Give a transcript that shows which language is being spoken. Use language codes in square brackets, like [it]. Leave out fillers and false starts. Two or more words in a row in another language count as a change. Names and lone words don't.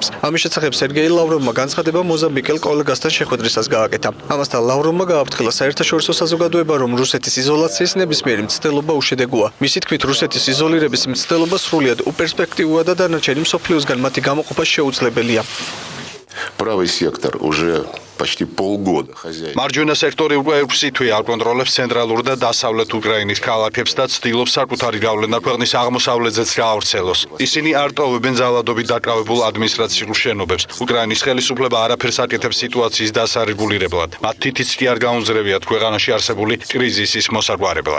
[ka] ამის შესახებ სერგეი ლავროვმა განცხადება მოზამბიკელ კოლეგასთან შეხვედრისას გააკეთა. ამასთან ლავროვმა გააფრთხილა საერთაშორისო საზოგადოება, რომ რუსეთის იზოლაციის ნებისმიერი მცდელობა უშედეგოა. მისი თქმით, რუსეთის იზოლირების მცდელობა სრულიად უპერსპექტივოა და დანარჩენი მსოფლიოსგან მათი გამოყოფა შეუძლებელია. [ru] Правый сектор уже почти полгода хозяин. [ka] მარჯვენა სექტორი უკვე 6 თვეა აკონტროლებს ცენტრალურ და დასავლეთ უკრაინის ქალაქებს და ცდილობს საკუთარი გავლენა ქვეყნის აღმოსავლეთზეც გაავრცელოს. ისინი არ ტოვებენ ძალადობით დაკავებულ ადმინისტრაციულ შენობებს. უკრაინის ხელისუფლება არაფერს აკეთებს სიტუაციის დასარეგულირებლად. მათ თითიც კი არ გაუნზრევიათ ქვეყანაში არსებული კრიზისის მოსაგვარებლად.